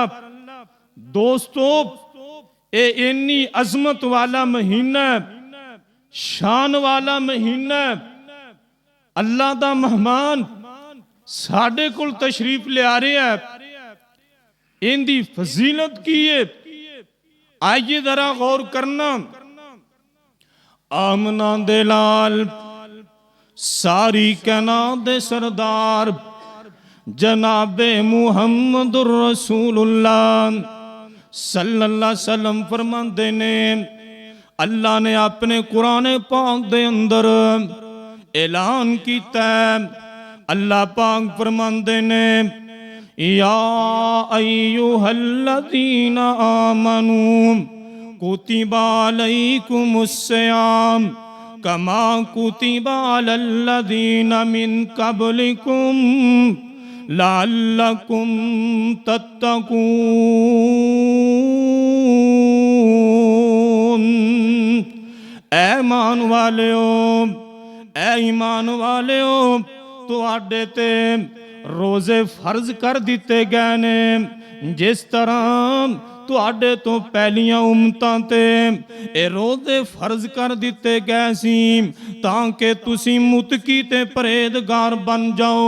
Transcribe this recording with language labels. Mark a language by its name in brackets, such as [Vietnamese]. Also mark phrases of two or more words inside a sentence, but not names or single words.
[Punjabi] دوستوں، یہ اِنّی عظمت والا مہینہ، شان والا مہینہ، اللہ دا مہمان ساڈے کول تشریف لیا رہا ہے. ایندی فضیلت کی ہے، آئیے ذرا غور کرنا. آمنہ دے لال، ساری کائنات دے سردار جنابِ [Arabic] محمد رسول الله صلى الله عليه وسلم [Punjabi] فرماندے نے، اللہ نے اپنے قرآن پاک دے اندر اعلان کیتا. اللہ پاک فرماندے نے [Arabic] يا أيها الذين آمنوا كتب عليكم الصيام كما كتب على الذين من قبلكم لعلكم تتقون. [Punjabi] اے ایمان والیو، اے ایمان والیو، تہاڈے تے روزے فرض کر دتے گئے نے جس طرح تہاڈے توں پہلیاں امتاں تے اے روزے فرض کر دتے گئے سی تاکہ تسی متقی تے پرہیزگار بن جاؤ.